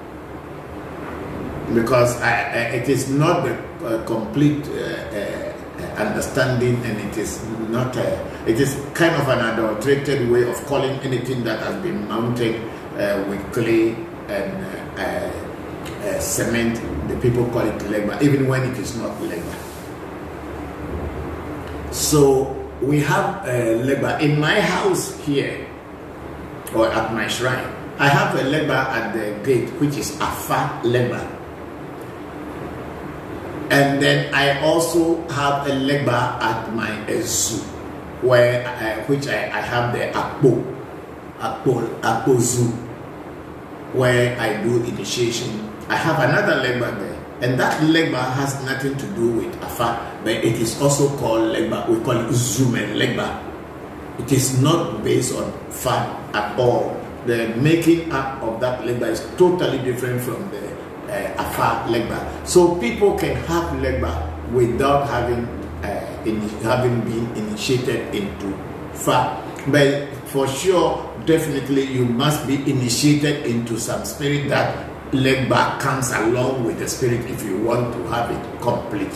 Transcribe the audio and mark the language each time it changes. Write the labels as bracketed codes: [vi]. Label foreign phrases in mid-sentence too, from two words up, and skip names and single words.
[en] Because it is not the complete understanding, and it is not it is kind of an adulterated way of calling anything that has been mounted with clay and cement. The people call it legba, even when it is not legba. So we have legba in my house here, or at my shrine. I have a legba at the gate, which is afa legba. And then I also have a legba at my zoo, where which I have the akpo zoo, where I do initiation. I have another legba there, and that legba has nothing to do with afa, but it is also called legba. We call it zumen legba. It is not based on fa at all. The making up of that legba is totally different from the afa legba. So people can have legba without having been initiated into fa. But for sure, definitely you must be initiated into some spirit. That legba comes along with the spirit if you want to have it complete.